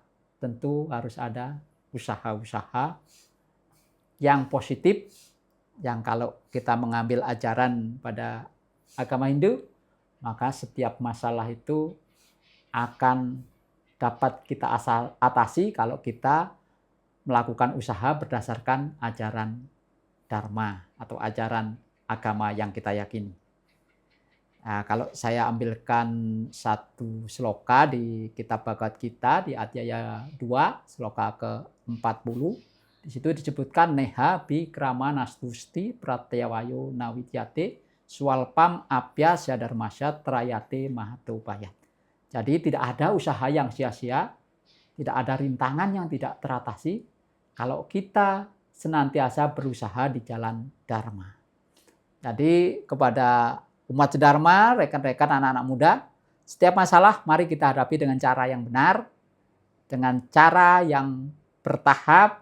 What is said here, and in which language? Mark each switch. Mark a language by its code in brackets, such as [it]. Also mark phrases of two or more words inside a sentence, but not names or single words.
[id] Tentu harus ada usaha-usaha yang positif, yang kalau kita mengambil ajaran pada agama Hindu, maka setiap masalah itu akan dapat kita atasi kalau kita melakukan usaha berdasarkan ajaran Dharma atau ajaran agama yang kita yakini. Nah, kalau saya ambilkan satu sloka di kitab Bhagavad Gita di Adhyaya 2, sloka ke-40, di situ disebutkan [sa] नेह अभिक्रम नाशोऽस्ति प्रत्यवायो न विद्यते स्वल्पम् अप्यस्य धर्मस्य त्रायते महतो भयात्. [id] Jadi tidak ada usaha yang sia-sia, tidak ada rintangan yang tidak teratasi kalau kita senantiasa berusaha di jalan Dharma. Jadi kepada umat Dharma, rekan-rekan anak-anak muda, setiap masalah mari kita hadapi dengan cara yang benar, dengan cara yang bertahap.